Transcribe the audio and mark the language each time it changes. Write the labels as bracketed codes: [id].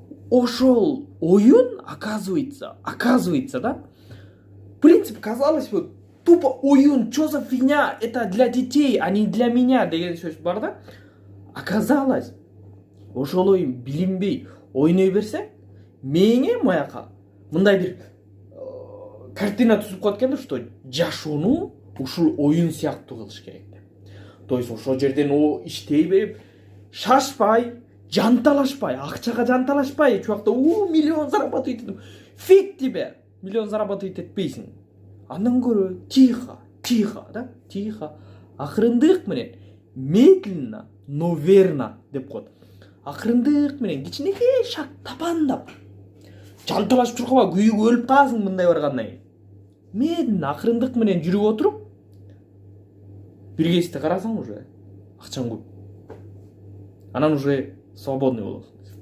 [ky] Ошол оюн, [ru] оказывается, да, в принципе, казалось бы, тупо [ky] оюн, [ru] что за фигня, это для детей, а не для меня, [ky] деген сөз бар да. Оказалось, ошол оюн билинбей ойной берсе, мээңе маяка мындай бир картина түзүп коет экен да, что жашоону ушул оюн сыяктуу кылыш керек деп. [ru] То есть [ky] ошол жерден иштей берип, шашпай, жанталашпай, акчага жанталашпай, чуакта [ru] миллион зарабатывать [ky] этем. [ru] Фиг тебе, миллион зарабатывать [ky] этпейсиң. Андан көрө [ru] тихо, да, тихо, [ky] акырындык менен, [ru] медленно, но верно [ky] деп коет. Акырындык менен кичинекей шаг табандап. Жанталашып чуркаба, күйүгү өлүп каласың мындай баргандан кийин. Медленно, акырындык менен жүрүп отуруп, бир кезде карасаң уже акчаң көп. Анан [ru] уже свободный [ky] болосуң.